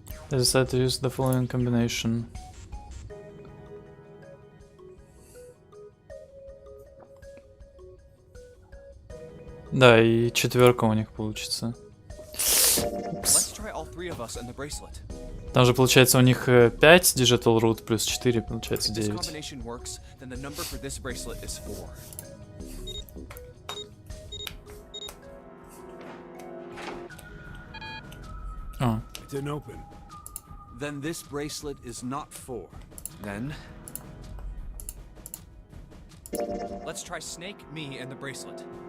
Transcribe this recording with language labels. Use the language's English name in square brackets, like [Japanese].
[English] I decided to use the following combination. [Russian] Да, и 4 у них получится. [English] Let's try all 3 of us and the bracelet. [Russian] Там же получается у них 5 Digital Root плюс 4, получается [English] If this [Russian] 9. [English] combination works, then the number for this bracelet is 4. А. It didn't open. Then this bracelet is not 4. Then let's try Snake, me, and the bracelet.